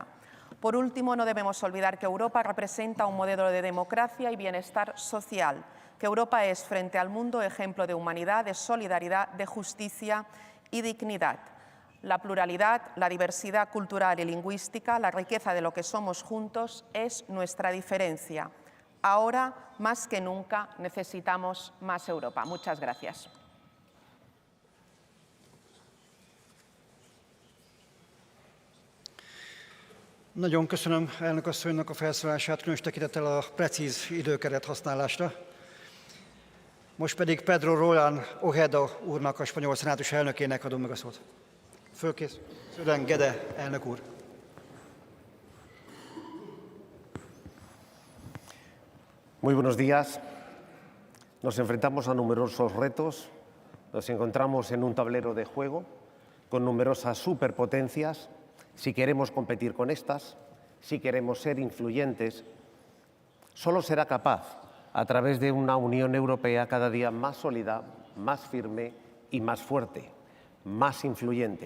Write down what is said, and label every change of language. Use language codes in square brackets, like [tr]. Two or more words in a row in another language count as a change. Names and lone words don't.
[es] Por último, no debemos olvidar que Europa representa un modelo de democracia y bienestar social, que Europa es frente al mundo ejemplo de humanidad, de solidaridad, de justicia y dignidad. La pluralidad, la diversidad cultural y lingüística, la riqueza de lo que somos juntos es nuestra diferencia. Ahora, más que nunca, necesitamos más Europa. Muchas gracias. [hu] Nagyon köszönöm elnök asszonynak a felszólását, különös tekintettel a precíz időkeret használásra. Most pedig Pedro Roland Ojeda úrnak, a spanyol szenátus elnökének adom meg a szót. Fölkészülen Gede elnök úr. [es] Muy buenos días. Nos enfrentamos a numerosos retos. Nos encontramos en un tablero de juego con numerosas superpotencias. Si queremos competir con estas, si queremos ser influyentes, solo será capaz a través de una Unión Europea cada día más sólida, más firme y más fuerte, más influyente.